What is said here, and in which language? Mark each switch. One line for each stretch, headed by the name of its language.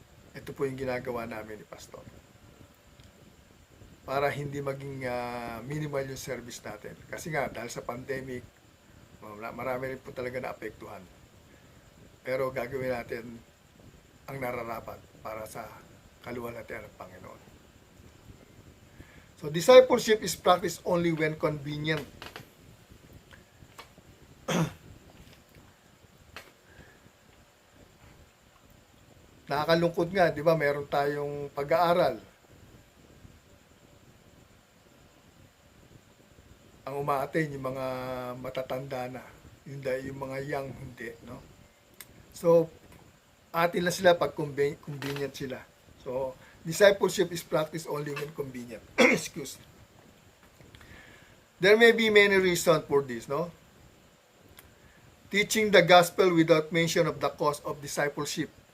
Filipino: Ito po yung ginagawa namin ni Pastor. Para hindi maging minimal yung service natin. Kasi nga, dahil sa pandemic, marami rin po talaga naapektuhan. Pero gagawin natin ang nararapat para sa kaluwalhatian ng Panginoon.
English: So, discipleship is practiced only when convenient.
Filipino: Nakakalungkot nga, di ba, meron tayong pag-aaral. Ang umaaten yung mga matatanda na, yung mga young hindi, no? So, atin lang sila pag convenient sila.
English: So, discipleship is practiced only when convenient. Excuse. There may be many reasons for this, no? Teaching the gospel without mention of the cost of discipleship.